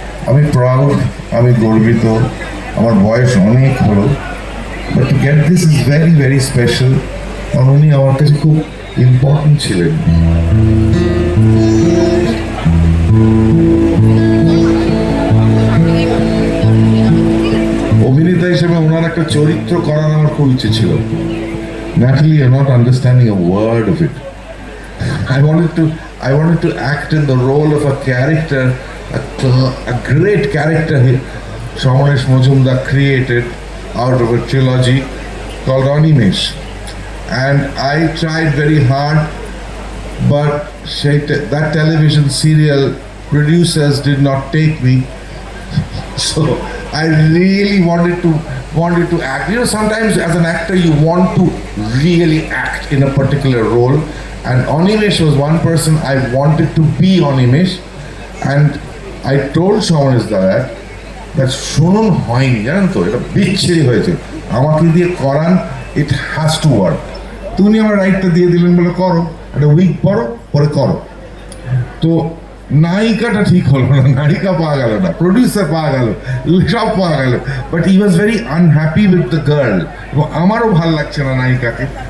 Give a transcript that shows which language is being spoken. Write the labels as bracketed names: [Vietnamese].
[Bangla] আমি প্রাউড, আমি গর্বিত। আমার বয়স অনেক হলো, [English] But to get this is very very special. [Bangla] কারণ উনি আমার কাছে খুব ইম্পর্টেন্ট ছিলেন। অভিনেতা হিসেবে ওনার একটা চরিত্র করার আমার খুব ইচ্ছে ছিল। [English] Natalie, you're not understanding a word of it. I wanted to act in the role of a character, a great character Somanesh Majumdar created out of a trilogy called Animesh. And I tried very hard, but that television serial producers did not take me. So I really wanted to act. You know, sometimes as an actor you want to really act in a particular role, and Animesh was one person I wanted to be Animesh. And I told Somanesh that [Bangla] শুনুন হয়নি, জানেন তো, এটা বিচ্ছিরি হয়েছে, আমাকে দিয়ে করান, [English] It has to work. [Bangla] তুমি আমার রাইটটা দিয়ে দিলেন, বলে করো, একটা উইক পরো, পরে করো। তো নায়িকাটা ঠিক হলো না, নায়িকা পাওয়া গেল না, প্রডিউসার পাওয়া গেল, সব পাওয়া গেল, [English] but he was very unhappy with the girl, [Bangla] এবং আমারও ভাল লাগছে না নায়িকাকে।